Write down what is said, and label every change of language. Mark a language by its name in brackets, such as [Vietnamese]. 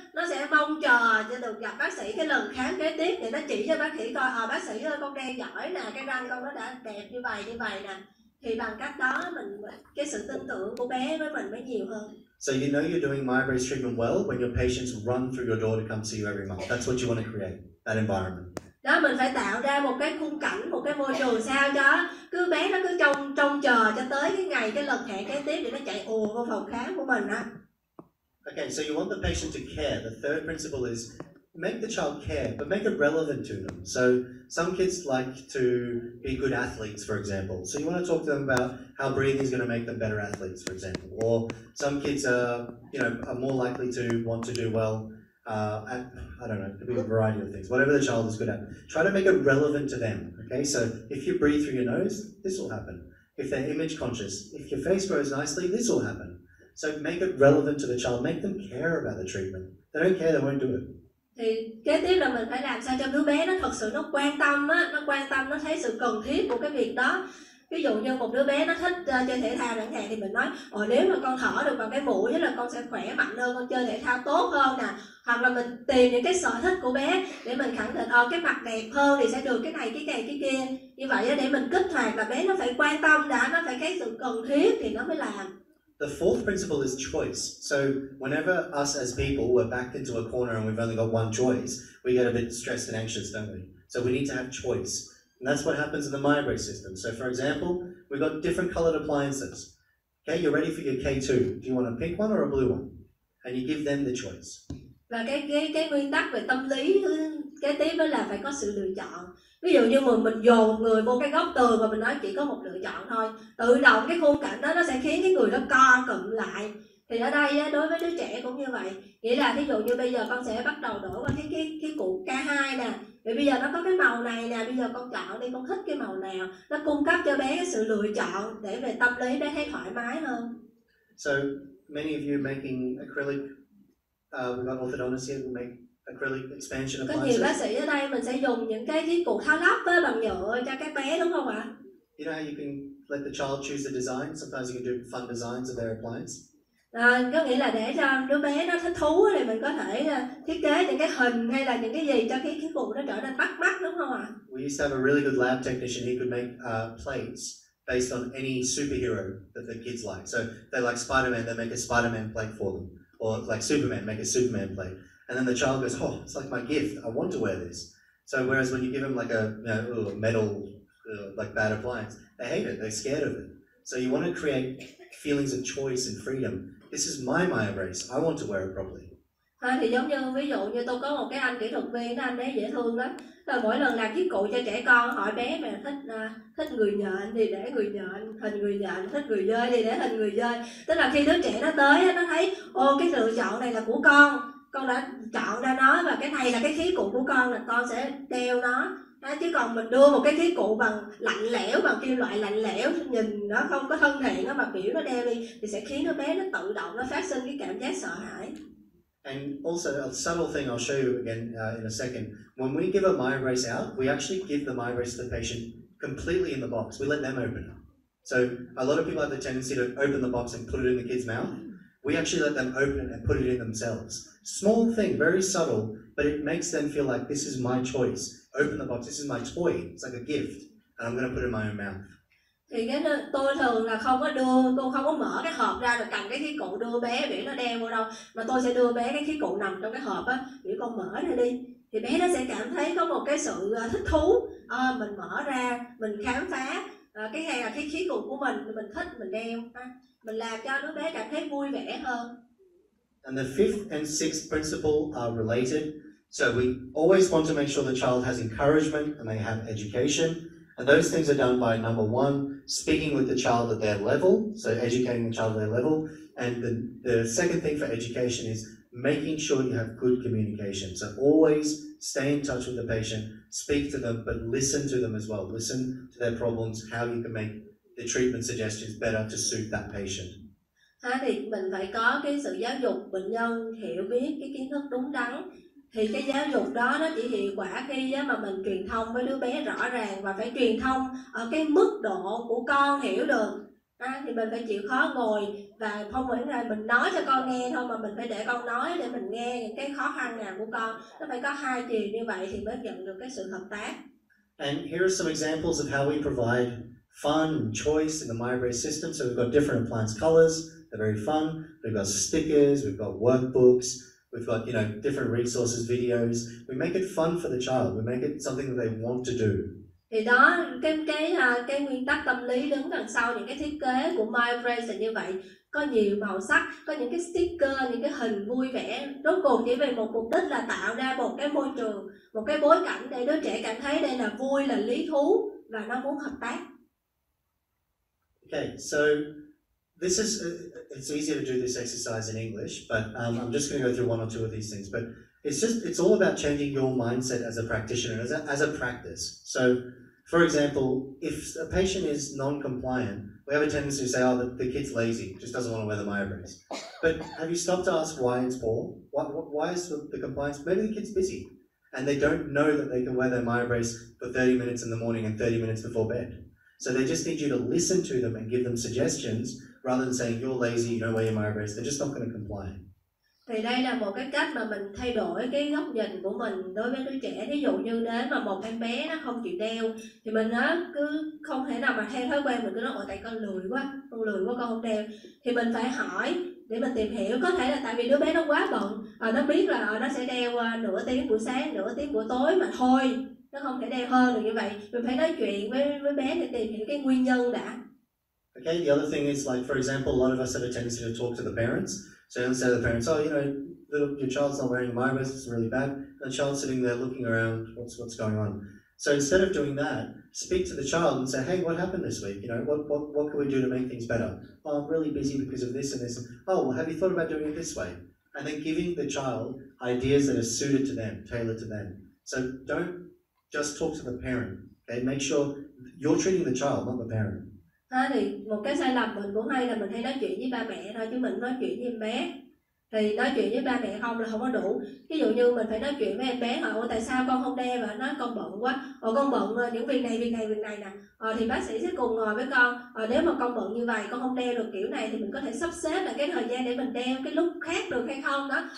[Vietnamese] Nó sẽ mong chờ cho được gặp bác sĩ cái lần khám kế tiếp để nó chỉ cho bác sĩ coi bác sĩ ơi, con đang giỏi nè, cái răng con nó đã đẹp như vậy nè. Thì bằng cách đó cái sự tin tưởng của bé với mình mới nhiều hơn. [English] So you know you're doing Myobrace treatment well when your patients run through your door to come see you every month. That's what you want to create, that environment. [Vietnamese] Đó, mình phải tạo ra một cái khung cảnh, một cái môi trường sao cho cứ bé nó cứ trông chờ cho tới cái lần hẹn kế tiếp để nó chạy ùa vào phòng khám của mình á. [English] Okay, so you want the patient to care. The third principle is make the child care, but make it relevant to them. So some kids like to be good athletes, for example. So you want to talk to them about how breathing is going to make them better athletes, for example. Or some kids are more likely to want to do well at, I don't know, it could be a variety of things. Whatever the child is good at, try to make it relevant to them. Okay, so if you breathe through your nose, this will happen. If they're image conscious, if your face grows nicely, this will happen. So make it relevant to the child. Make them care about the treatment. They don't care, they won't do it. [Vietnamese] Thì kế tiếp là mình phải làm sao cho đứa bé nó thật sự nó quan tâm á, nó thấy sự cần thiết của cái việc đó. Ví dụ như một đứa bé nó thích chơi thể thao chẳng hạn thì mình nói nếu mà con thở được bằng cái mũi là con sẽ khỏe mạnh hơn, con chơi thể thao tốt hơn nè. Hoặc là mình tìm những cái sở thích của bé để mình khẳng định cái mặt đẹp hơn thì sẽ được cái này cái kia. Như vậy để mình kích hoạt là bé nó phải quan tâm đã, nó phải cái sự cần thiết thì nó mới làm. [English] The fourth principle is choice. So whenever us as people we're backed into a corner and we've only got one choice, we get a bit stressed and anxious, don't we? So we need to have choice. And that's what happens in the Myobrace system. So for example, we've got different colored appliances. Okay, you're ready for your K2. Do you want a pink one or a blue one? And you give them the choice. [Vietnamese] Và cái nguyên tắc về tâm lý kế tiếp đó là phải có sự lựa chọn. Ví dụ như mình dồn một người vô cái góc tường và mình nói chỉ có một lựa chọn thôi, tự động cái khung cảnh đó nó sẽ khiến cái người đó co cụm lại. Thì ở đây đối với đứa trẻ cũng như vậy, nghĩa là ví dụ như bây giờ con sẽ bắt đầu đổ vào cái cụ K2 nè, vì bây giờ nó có cái màu này nè, bây giờ con chọn đi, con thích cái màu nào, nó cung cấp cho bé cái sự lựa chọn để về tâm lý bé thấy thoải mái hơn. [English] So many of you making acrylic, we've got orthodontists here who make acrylic expansion appliances. [Vietnamese] Có nhiều bác sĩ ở đây mình sẽ dùng những cái khí cụ tháo lắp bằng nhựa cho các bé, đúng không ạ? [English] You know how you can let the child choose the design? Sometimes you can do fun designs of their appliance. [Vietnamese] Có nghĩa là để cho đứa bé nó thích thú thì mình có thể thiết kế những cái hình hay là những cái gì cho cái khí cụ nó trở nên bắt mắt, đúng không ạ? [English] We used to have a really good lab technician. He could make plates based on any superhero that the kids like. So they like Spider-Man, they make a Spider-Man plate for them. Or like Superman, make a Superman plate. And then the child goes, oh, it's like my gift. I want to wear this. So whereas when you give them like a metal, like bad appliance, they hate it. They're scared of it. So you want to create feelings of choice and freedom. This is my Myobrace. I want to wear it properly. [Vietnamese] Thì giống như ví dụ như tôi có một cái anh kỹ thuật viên đó, anh ấy dễ thương lắm. Rồi mỗi lần làm chiếc cụ cho trẻ con hỏi bé mà thích người nhện thì để người nhện, hình người nhện, thích người dơi thì để hình người dơi. Tức là khi đứa trẻ nó tới nó thấy cái lựa chọn này là của con đã chọn ra nó và cái này là cái khí cụ của con là con sẽ đeo nó. Chứ còn mình đưa một cái khí cụ bằng lạnh lẽo, bằng kim loại lạnh lẽo, nhìn nó không có thân thiện, nó mà biểu nó đeo đi thì sẽ khiến đứa bé nó tự động nó phát sinh cái cảm giác sợ hãi. [English] And also a subtle thing I'll show you again in a second. When we give a Myobrace out, we actually give the Myobrace to the patient completely in the box. We let them open it. So a lot of people have the tendency to open the box and put it in the kid's mouth. We actually let them open it and put it in themselves. Small thing, very subtle, but it makes them feel like this is my choice. Open the box, this is my toy. It's like a gift, and I'm going to put it in my own mouth. [Vietnamese] Thì tôi thường là tôi không có mở cái hộp ra rồi cầm cái khí cụ đưa bé để nó đeo vô đâu, mà tôi sẽ đưa bé cái khí cụ nằm trong cái hộp á, để con mở ra đi, thì bé nó sẽ cảm thấy có một cái sự thích thú. Mình mở ra, mình khám phá cái hay là cái khí cụ của mình thích mình đeo, mình làm cho đứa bé cảm thấy vui vẻ hơn. [English] And the fifth and sixth principle are related. So we always want to make sure the child has encouragement and they have education. And those things are done by, number one, speaking with the child at their level, so educating the child at their level. And the second thing for education is making sure you have good communication. So always stay in touch with the patient, speak to them, but listen to them as well. Listen to their problems, how you can make the treatment suggestions better to suit that patient. [Vietnamese] Thì mình phải có cái sự giáo dục bệnh nhân hiểu biết cái kiến thức đúng đắn. Thì cái giáo dục đó nó chỉ hiệu quả khi mà mình truyền thông với đứa bé rõ ràng, và phải truyền thông ở cái mức độ của con hiểu được. Thì mình phải chịu khó ngồi và không phải là mình nói cho con nghe thôi, mà mình phải để con nói để mình nghe những cái khó khăn nào của con. Nó phải có hai chiều như vậy thì mới nhận được cái sự hợp tác. [English] And here are some examples of how we provide fun and choice in the Myobrace system. So we've got different appliance colors, they're very fun. We've got stickers, we've got workbooks, we've got different resources, videos. We make it fun for the child. We make it something that they want to do. [Vietnamese] Thì đó, cái nguyên tắc tâm lý đứng đằng sau những cái thiết kế của Myobrace là như vậy. Có nhiều màu sắc, có những cái sticker, những cái hình vui vẻ. Rốt cuộc chỉ vì một mục đích là tạo ra một cái môi trường, một cái bối cảnh để đứa trẻ cảm thấy đây là vui, là lý thú và nó muốn hợp tác. [English] Okay, so this is, it's easy to do this exercise in English, but I'm just going to go through one or two of these things. But it's all about changing your mindset as a practitioner, as a practice. So, for example, if a patient is non-compliant, we have a tendency to say, oh, the kid's lazy, just doesn't want to wear the Myobrace. But have you stopped to ask why it's poor? Why is the compliance? Maybe the kid's busy, and they don't know that they can wear their Myobrace for 30 minutes in the morning and 30 minutes before bed. So they just need you to listen to them and give them suggestions, rather than saying, you're lazy, you don't wear your Myobrace. They're just not going to comply. [Vietnamese] Thì đây là một cái cách mà mình thay đổi cái góc nhìn của mình đối với đứa trẻ. Ví dụ như nếu mà một em bé nó không chịu đeo, thì mình cứ không thể nào mà theo thói quen mình cứ nói tại con lười quá con không đeo. Thì mình phải hỏi để mình tìm hiểu. Có thể là tại vì đứa bé nó quá bận, nó biết là nó sẽ đeo nửa tiếng buổi sáng, nửa tiếng buổi tối mà thôi, nó không thể đeo hơn được như vậy. Mình phải nói chuyện với bé để tìm hiểu cái nguyên nhân đã. [English] Okay, the other thing is, like, for example, a lot of us have a tendency to talk to the parents. So instead of the parents, oh, your child's not wearing Myobrace, it's really bad. And the child's sitting there looking around, what's going on? So instead of doing that, speak to the child and say, hey, what happened this week? What can we do to make things better? Oh, I'm really busy because of this and this. Oh, well, have you thought about doing it this way? And then giving the child ideas that are suited to them, tailored to them. So don't just talk to the parent. Okay, make sure you're treating the child, not the parent. [Vietnamese] Thì một cái sai lầm mình cũng hay là mình hay nói chuyện với ba mẹ thôi, chứ mình nói chuyện với em bé. Thì nói chuyện với ba mẹ không là không có đủ. Ví dụ như mình phải nói chuyện với em bé hỏi tại sao con không đeo, và nói con bận quá, con bận những việc này nè. Thì bác sĩ sẽ cùng ngồi với con. Nếu mà con bận như vậy, con không đeo được kiểu này, thì mình có thể sắp xếp lại cái thời gian để mình đeo cái lúc khác được hay không đó.